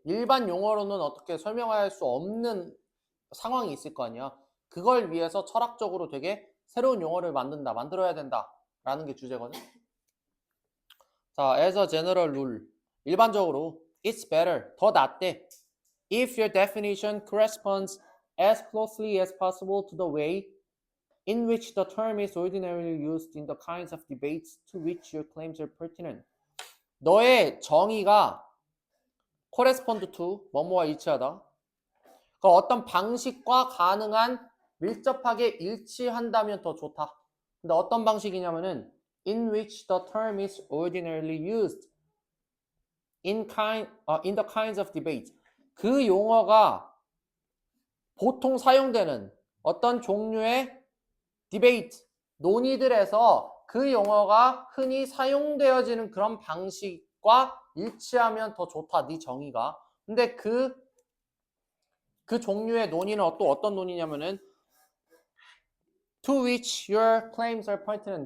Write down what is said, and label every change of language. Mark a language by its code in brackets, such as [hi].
[ko] 일반 용어로는 어떻게 설명할 수 없는 상황이 있을 거 아니야. 그걸 위해서 철학적으로 되게 새로운 용어를 만들어야 된다. 라는 게 주제거든. 자, [en] as a general rule. [ko] 일반적으로, [en] it's better. [ko] 더 낫대. [en] If your definition corresponds as closely as possible to the way in which the term is ordinarily used in the kinds of debates to which your claims are pertinent. [ko] 너의 정의가 [en] correspond to [ko] 뭐뭐와 일치하다. 그 어떤 방식과 가능한 밀접하게 일치한다면 더 좋다. 근데 어떤 방식이냐면은 [en] in which the term is ordinarily used in the kinds of debate. [ko] 그 용어가 보통 사용되는 어떤 종류의 debate, 논의들에서 그 용어가 흔히 사용되어지는 그런 방식과 일치하면 더 좋다. 네 정의가. 근데 그 종류의 논의는 또 어떤 논의냐면은 [en] to which your claims are pertinent.